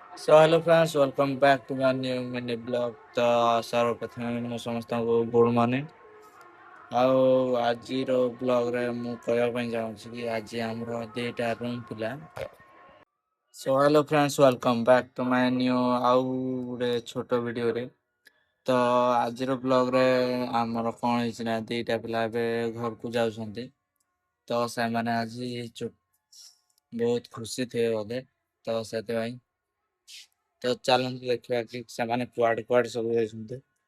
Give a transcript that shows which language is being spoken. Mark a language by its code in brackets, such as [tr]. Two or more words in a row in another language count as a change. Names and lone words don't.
[en] So hello friends, welcome back to my new mini blog. [or] ତ ସର୍ବପ୍ରଥମେ ମୁଁ ସମସ୍ତଙ୍କୁ [en] good morning. [or] ଆଉ ଆଜିର ବ୍ଲଗରେ ମୁଁ କହିବା ପାଇଁ ଚାହୁଁଛି କି ଆଜି ଆମର ଦିଟା ରୁମ୍ ଥିଲା। [en] So hello friends, welcome back to my new [or] ଆଉ ଗୋଟେ ଛୋଟ ଭିଡ଼ିଓରେ। ତ ଆଜିର ବ୍ଲଗରେ ଆମର କ'ଣ ହେଇଛି ନା ଦିଟା ପିଲା ଏବେ ଘରକୁ ଯାଉଛନ୍ତି। ତ ସେମାନେ ଆଜି ବହୁତ ଖୁସି ଥିବେ ବୋଧେ। ତ ସେଥିପାଇଁ ତ ଚାଲନ୍ତୁ ଦେଖିବା କି ସେମାନେ କୁଆଡେ କୁଆଡେ ସବୁ ଯାଇଛନ୍ତି।